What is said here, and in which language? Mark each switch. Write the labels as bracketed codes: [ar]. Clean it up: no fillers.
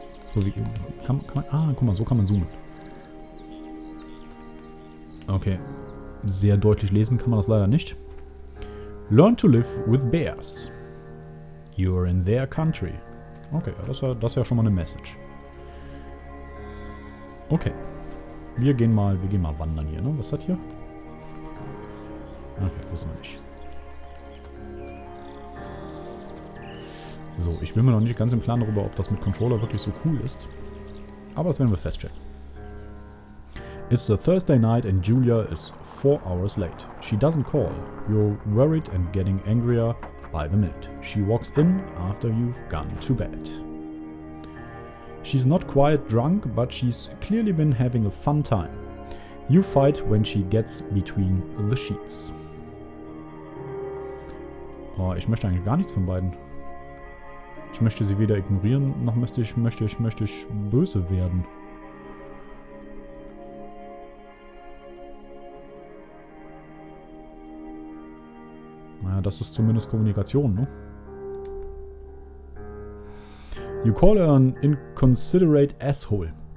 [de] So wie kann man, guck mal, so kann man zoomen. Okay. Sehr deutlich lesen kann man das leider nicht. [en] Learn to live with bears. You're in their country. [de] Okay, das ist ja schon mal eine Message. Okay. Wir gehen mal wandern hier, ne? Was ist das hier? Ach, das wissen wir nicht. So, ich bin mir noch nicht ganz im Plan darüber, ob das mit Controller wirklich so cool ist. Aber das werden wir feststellen. [en] It's a Thursday night and Julia is 4 hours late. She doesn't call. You're worried and getting angrier by the minute. She walks in after you've gone to bed. She's not quite drunk, but she's clearly been having a fun time. You fight when she gets between the sheets. [de] Oh, ich möchte eigentlich gar nichts von beiden. Ich möchte sie weder ignorieren, noch möchte ich böse werden. Naja, das ist zumindest Kommunikation, ne? [en] You call her an inconsiderate asshole.